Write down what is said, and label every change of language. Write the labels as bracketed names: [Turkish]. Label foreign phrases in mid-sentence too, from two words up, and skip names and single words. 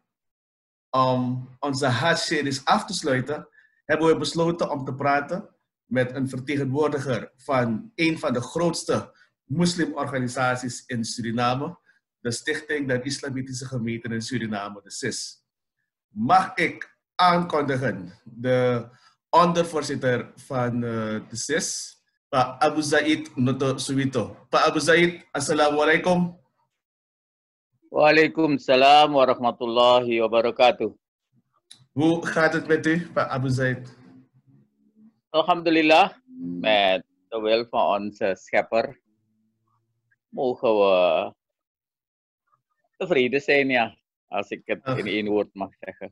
[Dutch] Om onze Hajj-series af te sluiten, hebben we besloten om te praten met een vertegenwoordiger van een van de grootste moslimorganisaties in Suriname, de Stichting der Islamitische Gemeenten in Suriname, de SIS. Mag ik aankondigen de ondervoorzitter van de SIS, Pak Abu Zaid Noto Suwito. Pak Abu Zaid, assalamualaikum. [Arabic] وعليكم السلام ورحمة الله وبركاته. [Dutch] Hoe gaat het met u, Pak Abu Zaid? Alhamdulillah, met de wil van onze schepper mogen we tevreden zijn, ja. Als ik het in één woord mag zeggen.